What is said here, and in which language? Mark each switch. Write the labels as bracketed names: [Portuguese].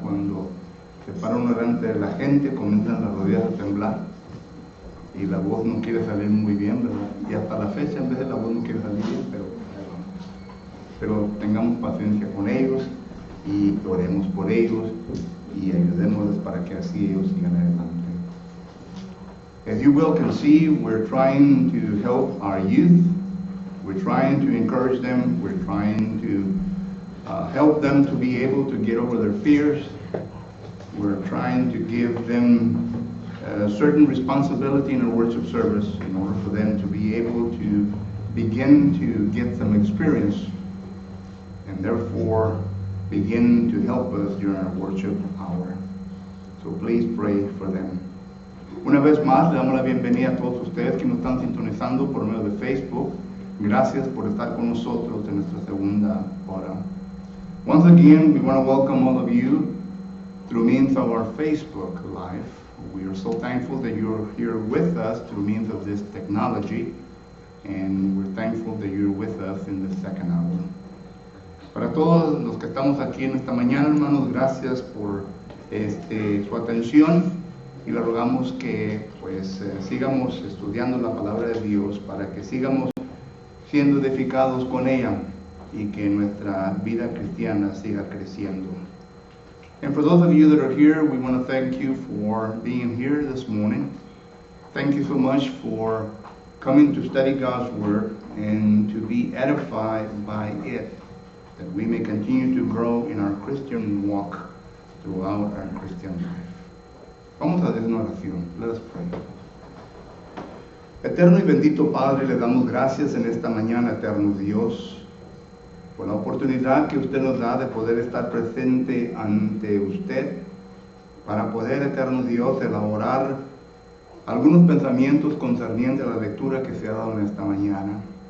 [Spanish] Cuando se para uno delante de la gente, comienzan las rodillas a temblar y la voz no quiere salir muy bien, ¿verdad? Y hasta la fecha, en vez de la voz no quiere salir bien, pero tengamos paciencia con ellos y oremos por ellos y ayudémosles para que así ellos sigan adelante. [English] As you well can see, we're trying to help our youth. We're trying to encourage them. We're trying to help them to be able to get over their fears. We're trying to give them a certain responsibility in our worship service in order for them to be able to begin to get some experience and therefore begin to help us during our worship hour. So please pray for them. [Spanish] Una vez más, le damos la bienvenida a todos ustedes que nos están sintonizando por medio de Facebook. Gracias por estar con nosotros en nuestra segunda hora. [English] Once again, we want to welcome all of you through means of our Facebook Live. We are so thankful that you're here with us through means of this technology, and we're thankful that you're with us in the second hour. [Spanish] Para todos los que estamos aquí en esta mañana, hermanos, gracias por su atención y le rogamos que sigamos estudiando la palabra de Dios para que sigamos siendo edificados con ella y que nuestra vida cristiana siga creciendo. [English] And for those of you that are here, we want to thank you for being here this morning. Thank you so much for coming to study God's Word and to be edified by it, that we may continue to grow in our Christian walk throughout our Christian life. [Spanish] Vamos a hacer una oración. [English] Let us pray. [Spanish] Eterno y bendito Padre, le damos gracias en esta mañana, eterno Dios, por la oportunidad que usted nos da de poder estar presente ante usted, para poder, eterno Dios, elaborar algunos pensamientos concernientes a la lectura que se ha dado en esta mañana.